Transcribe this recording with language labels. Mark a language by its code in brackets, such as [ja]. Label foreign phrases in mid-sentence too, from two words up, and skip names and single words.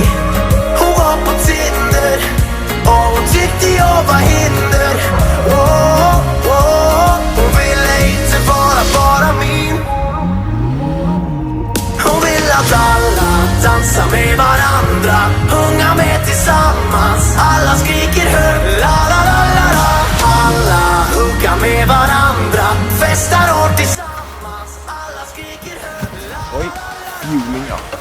[sv] Hon var på Tinder och hon tyckte jag var hinder. Oh, oh. Hon ville inte vara bara min. Hon vill att alla dansar med varandra, sjunga med tillsammans. Alla skriker högt, la la la la la. Alla huggar med varandra, festar hårt tillsammans. Alla skriker högt, la la la la. [en] Fueling up.